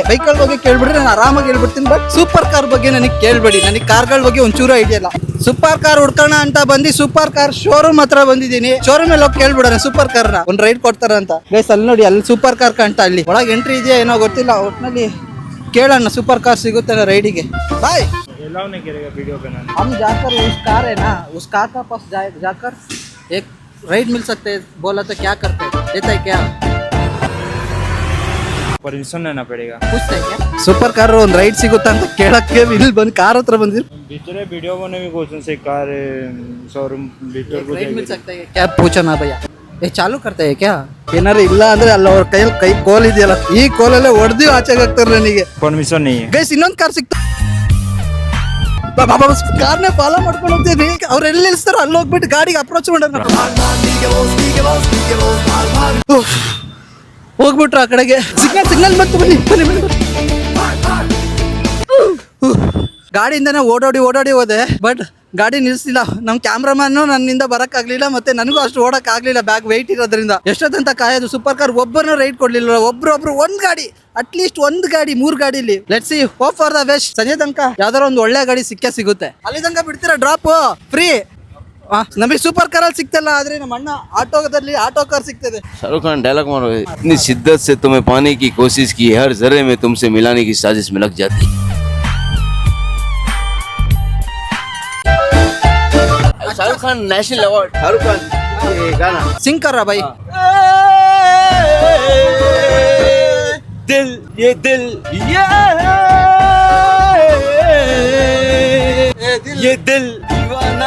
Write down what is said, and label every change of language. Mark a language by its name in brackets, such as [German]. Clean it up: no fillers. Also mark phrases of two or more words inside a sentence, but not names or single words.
[Kannada] ಬೈಕ್ಗಳ ಬಗ್ಗೆ ಕೇಳ್ಬಿಡ್ರಿ, ನಾನು ಆರಾಮಾಗಿ ಹೇಳ್ಬಿಡ್ತೀನಿ. ಬಟ್ ಸೂಪರ್ ಕಾರ್ ಬಗ್ಗೆ ನನಗೆ ಕೇಳ್ಬೇಡಿ, ನನಗೆ ಕಾರ್ಗಳ ಬಗ್ಗೆ ಒಂಚೂರು ಐಡಿಯಾ ಇಲ್ಲ. ಸೂಪರ್ ಕಾರ್ ಹುಡ್ಕೋಣ ಅಂತ ಬಂದು ಸೂಪರ್ ಕಾರ್ ಶೋರೂಮ್ ಹತ್ರ ಬಂದಿದ್ದೀನಿ. ಶೋರೂಮ್ ಅಲ್ಲಿ ಹೋಗಿ ಕೇಳ್ಬಿಡೋಣ ಸೂಪರ್ ಕಾರ್ನ ಒಂದ್ ರೈಡ್ ಕೊಡ್ತಾರ ಅಂತ. ಗೈಸ್ ಅಲ್ಲಿ ನೋಡಿ, ಅಲ್ಲಿ ಸೂಪರ್ ಕಾರ್ ಕಾಣ್ತಾ, ಅಲ್ಲಿ ಒಳಗೆ ಎಂಟ್ರಿ ಇದೆಯಾ ಏನೋ ಗೊತ್ತಿಲ್ಲ. ಒಟ್ನಲ್ಲಿ ಕೇಳೋಣ ಸೂಪರ್ ಕಾರ್ ಸಿಗುತ್ತೆ ರೈಡಿಗೆ. [Hindi] ಬಾಯ್ हम जाकर उस कार है ना, उस कार का पास जाकर एक राइड मिल सकते हैं. बोला तो क्या करते हैं, देता है क्या? परमिशन लेना पड़ेगा. पूछते हैं क्या [Kannada] ಸೂಪರ್ ಕಾರ್ ಒಂದು ರೈಡ್ ಸಿಗುತ್ತಾ ಅಂತ ಕೇಳಕ್ಕೆ ಇಲ್ಲಿ ಬಂದು ಕಾರ್ ಹತ್ರ ಬಂದಿರು. [Hindi] भीतर वीडियो बने भी क्वेश्चन से कार शोरूम भीतर को राइड मिल सकता है क्या? पूछो ना भैया, ये चालू करते हैं क्या? [Kannada] ಏನಾರು ಇಲ್ಲ ಅಂದ್ರೆ ಅಲ್ಲ ಅವ್ರ ಕೈ ಕೋಲ್ ಇದೆಯಲ್ಲ, ಈ ಕೋಲಲ್ಲೇ ಹೊಡೆದು ಆಚೆಗೆ ಹಾಕ್ತಾರೆ ನನಗೆ. [Hindi] परमिशन नहीं है [Kannada] ಗೈಸ್, ಇನ್ನೊಂದು ಕಾರ್ ಸಿಕ್ತು. ಕಾರ್ನೇ ಫಾಲೋ ಮಾಡ್ಕೊಂಡು ಹೋಗ್ತೀನಿ. ಅವ್ರು ಎಲ್ಲಿ ನಿಲ್ಸ್ತಾರೋ ಅಲ್ಲಿ ಹೋಗ್ಬಿಟ್ಟು ಗಾಡಿಗೆ ಅಪ್ರೋಚ್ ಮಾಡೋಣ. ಹೋಗ್ಬಿಟ್ರು ಆ ಕಡೆಗೆ. ಸಿಗ್ನಲ್ ಬಂತು, ಬನ್ನಿ. ಗಾಡಿಯಿಂದನೇ ಓಡಾಡಿ ಹೋದೆ. ಬಟ್ ಗಾಡಿ ನಿಲ್ಸಿಲ್ಲ. ನಮ್ ಕ್ಯಾಮ್ರಾಮನ್ ನನ್ನಿಂದ ಬರಕ್ ಆಗ್ಲಿಲ್ಲ, ಮತ್ತೆ ನನಗೂ ಅಷ್ಟು ಓಡಕ್ ಆಗ್ಲಿಲ್ಲ, [English] bag weight [Kannada] ಇರೋದ್ರಿಂದ. ಎಷ್ಟೊತ್ತಂತ ಕಾಯೋದು? ಸೂಪರ್ ಕಾರ್ ಒಬ್ಬರನ್ನ ರೈಡ್ ಕೊಡ್ಲಿಲ್ಲ. ಒಬ್ರು ಒಂದ್ ಗಾಡಿ, ಅಟ್ಲೀಸ್ಟ್ ಒಂದ್ ಗಾಡಿ, 3 ಗಾಡಿಲಿ. [English] let's see, hope for the best. [Kannada] ಸಂಜೆ ತನಕ ಯಾವ್ದಾರ ಒಂದು ಒಳ್ಳೆ ಗಾಡಿ ಸಿಗುತ್ತೆ. ಅಲ್ಲಿ ತನಕ ಬಿಡ್ತೀರಾ [English] drop free? [Kannada] ನಮಗೆ ಸೂಪರ್ ಕಾರ್ ಅಲ್ಲಿ ಸಿಗ್ತಲ್ಲ, ಆದ್ರೆ ನಮ್ಮ ಅಣ್ಣ ಆಟೋದಲ್ಲಿ ಆಟೋ ಕಾರ್ ಸಿಗ್ತದೆ. [Hindi] शाहरुख खान डायलॉग मारो, इतनी शिद्दत से तुम्हें पाने की कोशिश की, हर जर्रे में तुमसे मिलाने की साजिश में लग जाती. शाहरुख खान [English] national award, [Hindi] शाहरुख खान ये गाना सिंग कर रहा भाई. दिल ये दिल ये दिल दीवाना